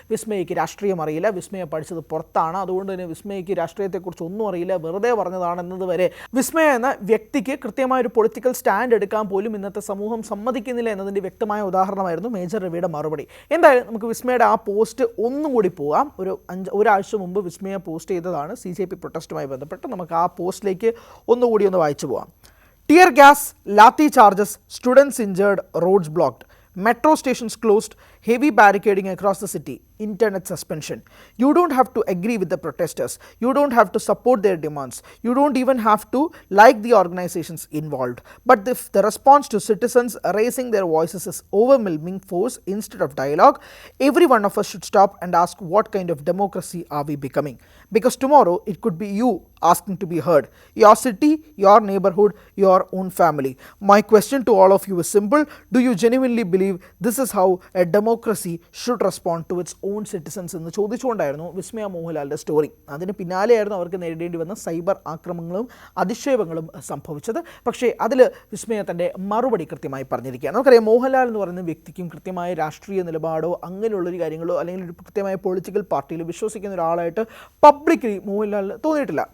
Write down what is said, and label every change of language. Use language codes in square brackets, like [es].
[ml] വിസ്മയയ്ക്ക് രാഷ്ട്രീയം അറിയില്ല, വിസ്മയ പഠിച്ചത് പുറത്താണ്, അതുകൊണ്ട് തന്നെ വിസ്മയയ്ക്ക് രാഷ്ട്രീയത്തെക്കുറിച്ച് ഒന്നും അറിയില്ല, വെറുതെ പറഞ്ഞതാണെന്നത് വരെ വിസ്മയ എന്ന വ്യക്തിക്ക് കൃത്യമായൊരു പൊളിറ്റിക്കൽ സ്റ്റാൻഡ് എടുക്കാൻ പോലും ഇന്നത്തെ സമൂഹം സമ്മതിക്കുന്നില്ല എന്നതിൻ്റെ വ്യക്തമായ ഉദാഹരണമായിരുന്നു മേജർ രവിയുടെ മറുപടി. എന്തായാലും നമുക്ക് വിസ്മയുടെ ആ പോസ്റ്റ് ഒന്നുകൂടി പോകാം. ഒരാഴ്ച മുമ്പ് വിസ്മയ പോസ്റ്റ് ചെയ്തതാണ് CJP പ്രൊട്ടസ്റ്റുമായി ബന്ധപ്പെട്ട്. നമുക്ക് ആ പോസ്റ്റിലേക്ക് ഒന്നുകൂടി ഒന്ന് വായിച്ചു പോകാം. [en] Tear gas, lathi charges, students injured, roads blocked, metro stations closed, heavy barricading across the city, internet suspension. You don't have to agree with the protesters. You don't have to support their demands. You don't even have to like the organizations involved. But if the response to citizens raising their voices is overwhelming force instead of dialogue, every one of us should stop and ask, what kind of democracy are we becoming? Because tomorrow it could be you asking to be heard. Your city, your neighborhood, your own family. My question to all of you is simple. Do you genuinely believe this is how a democracy should respond to its own citizens [ml] എന്ന് ചോദിച്ചുകൊണ്ടായിരുന്നു വിസ്മയ മോഹൻലാലിൻ്റെ story. അതിന് പിന്നാലെയായിരുന്നു അവർക്ക് നേരിടേണ്ടി വന്ന cyber ആക്രമണങ്ങളും അധിക്ഷേപങ്ങളും സംഭവിച്ചത്. പക്ഷേ അതിൽ വിസ്മയ തൻ്റെ മറുപടി കൃത്യമായി പറഞ്ഞിരിക്കുകയാണ്. നമുക്കറിയാം, മോഹൻലാൽ എന്ന് പറയുന്ന വ്യക്തിക്കും കൃത്യമായ രാഷ്ട്രീയ നിലപാടോ അങ്ങനെയുള്ളൊരു കാര്യങ്ങളോ അല്ലെങ്കിൽ ഒരു കൃത്യമായ പൊളിറ്റിക്കൽ പാർട്ടിയിൽ വിശ്വസിക്കുന്ന ഒരാളായിട്ട് പബ്ലിക്കലി മോഹൻലാലിന് തോന്നിയിട്ടില്ല.